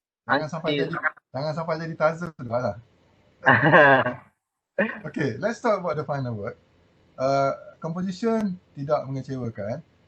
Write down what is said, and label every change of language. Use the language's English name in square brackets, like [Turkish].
[Malay] Jangan sampai jadi Tarzan lah. [English] Okay, let's talk about the final work. [Malay] Composition tidak mengecewakan.